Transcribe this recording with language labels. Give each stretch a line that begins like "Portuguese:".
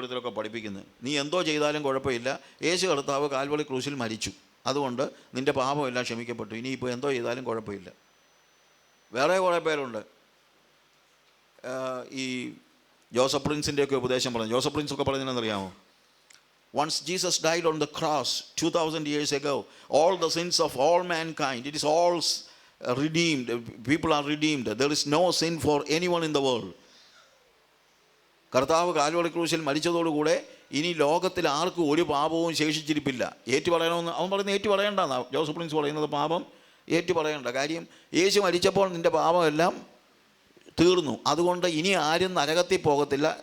Malayalam: ഓരോരുത്തരൊക്കെ പഠിപ്പിക്കുന്നത്, നീ എന്തോ ചെയ്താലും കുഴപ്പമില്ല, യേശു കർത്താവ് കാൽവറി ക്രൂശിൽ മരിച്ചു, അതുകൊണ്ട് നിൻ്റെ പാപമെല്ലാം ക്ഷമിക്കപ്പെട്ടു, ഇനിയിപ്പോൾ എന്തോ ചെയ്താലും കുഴപ്പമില്ല. വേറെ കുറേ പേരുണ്ട് ഈ ജോസഫ് പ്രിൻസിൻ്റെയൊക്കെ ഉപദേശം പറഞ്ഞു. ജോസഫ് പ്രിൻസ് ഒക്കെ പറഞ്ഞതെന്നറിയാമോ?
English: Once Jesus died on the cross 2000 years ago, all the sins of all mankind, it is all redeemed. People are redeemed. There is no sin for anyone in the world.
Malayalam: കർത്താവ് Calvary ക്രൂശിൽ മരിച്ചതോടുകൂടെ ഇനി ലോകത്തിൽ ആർക്കും ഒരു പാപവും ശേഷിച്ചിരിപ്പില്ല. ഏറ്റു പറയണമെന്ന് അവൻ പറയുന്നത് ഏറ്റു പറയേണ്ടെന്നാ ജോസഫ് പ്രിൻസ് പറയുന്നത്. പാപം ഏറ്റു പറയേണ്ട കാര്യം, യേശു മരിച്ചപ്പോൾ നിൻ്റെ പാപമെല്ലാം തീർന്നു, അതുകൊണ്ട് ഇനി ആരും നരകത്തിൽ പോകത്തില്ല.